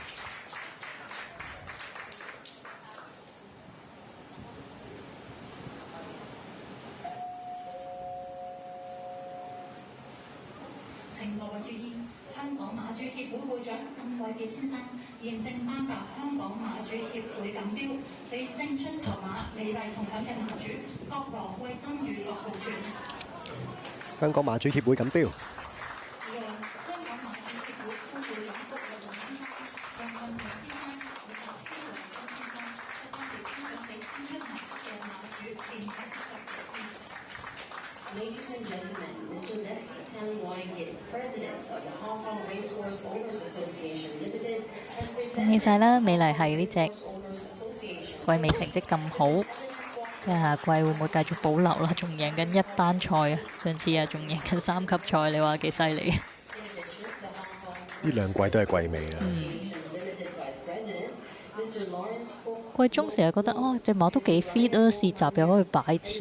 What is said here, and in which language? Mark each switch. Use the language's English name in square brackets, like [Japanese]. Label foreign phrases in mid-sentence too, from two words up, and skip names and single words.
[Cantonese] 請各位注意，香港馬主協會會長鄧偉傑先生現正頒發香港馬主協會錦標，俾勝出頭馬美麗同享嘅馬主國羅惠珍與6號傳。香港馬主協會錦標。 [English] Ladies and gentlemen, Mr. Leslie Tan-Wai-Yip, President of the Hong Kong Racehorse Owners Association Limited, has [Cantonese] 恭喜 [English] presented [Cantonese] 晒啦！美麗係呢隻 [English] Owners Association [Cantonese] 季尾成績咁好，睇下下季會唔會繼續保留啦？仲贏緊一班賽啊！上次啊仲贏緊3級賽，你話幾犀利？呢2季都係季尾啦。季中成日覺得哦，隻馬都幾 fit 啊，試閘又可以擺前。